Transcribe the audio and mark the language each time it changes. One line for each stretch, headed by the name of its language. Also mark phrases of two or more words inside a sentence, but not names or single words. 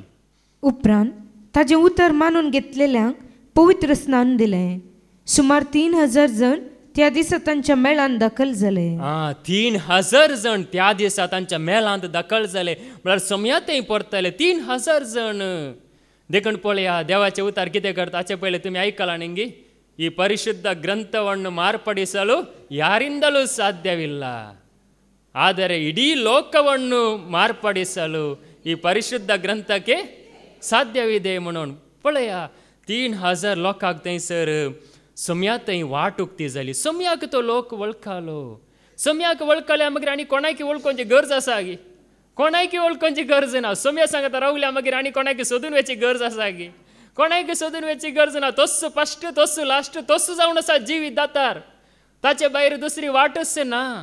Konkani: उपरांत ताजें उतर मानून घेतलेल्यांक पवित्र स्नान दिलें सुमार 3000 जण त्या दिसा तांच्या मेळान दाखल जाले 3000 जण त्या दिसा तांच्या मेळांत दाखल जाले म्हळ्यार समयातय परतले 3000 जण देखून पळया देवाचे उतार कितें करता हाचे पयलीं तुमी आयकलां न्ही
Kannada: ಈ ಪರಿಶುದ್ಧ ಗ್ರಂಥವನ್ನು ಮಾರ್ಪಡಿಸಲು ಯಾರಿಂದಲೂ ಸಾಧ್ಯವಿಲ್ಲ ಆದರೆ ಇಡೀ ಲೋಕವನ್ನು ಮಾರ್ಪಡಿಸಲು ಈ ಪರಿಶುದ್ಧ ಗ್ರಂಥಕ್ಕೆ
Konkani: साध्यविदे म्हणून पळया 3000 लोकांक थंयसर सम्यातय वाट उक्ती जाली सम्याक तो लोक वळखलो सम्याक वळखल्या मागीर आनी कोणाक वळखोवची गरज आसा गी कोणाक वळखोवची गरज ना सम्या सांगता रावल्या मागीर आनी कोणाक सोदून वचची गरज आसा गी कोणाक सोदून वचची गरज ना तोच फस्ट तोच लास्ट तोच जावन आसा जिवीत दातार ताचे भायर दुसरी वाटच ना